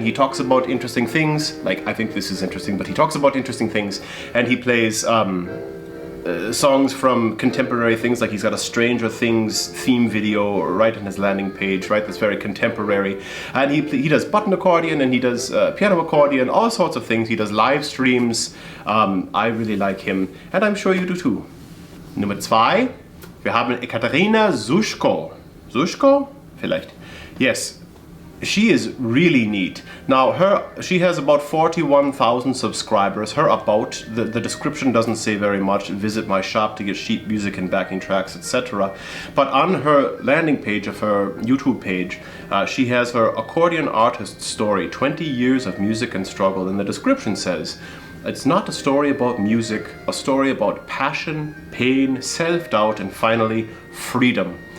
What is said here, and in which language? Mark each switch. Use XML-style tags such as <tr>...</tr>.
<en>He talks about interesting things, like, I think this is interesting, but he talks about interesting things, and he plays songs from contemporary things, like he's got a Stranger Things theme video right on his landing page, right? That's very contemporary. And he does button accordion, and he does piano accordion, all sorts of things. He does live streams. I really like him, and I'm sure you do too.</en> <de>Nummer 2, wir haben Ekaterina Sushko. Sushko? Vielleicht.</de> <en>Yes. she is really neat. Now she has about 41,000 subscribers. The description doesn't say very much. Visit my shop to get sheet music and backing tracks, etc. But on her landing page of her YouTube page, she has her accordion artist story, 20 years of music and struggle, and the description says, "It's not a story about music, a story about passion, pain, self-doubt, and finally, freedom.</en>